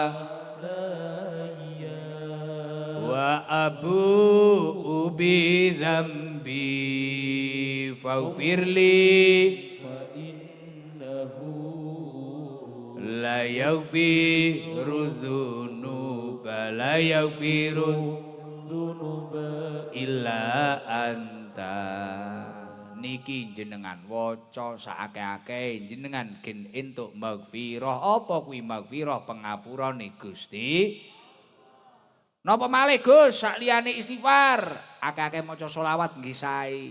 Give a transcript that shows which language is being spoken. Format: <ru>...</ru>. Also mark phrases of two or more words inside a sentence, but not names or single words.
<ar>wa abu'u bi dzambi faghfirli la yaghfiru dzunuba illa anta.</ar> <jv>Niki jenengan waca saakeh-akeh jenengan gen entuk maghfirah. Apa kuwi maghfirah? Pengapurane Gusti. Napa malih Gus sakliyane istighfar? Akeh-akeh maca selawat nggih sae.</jv>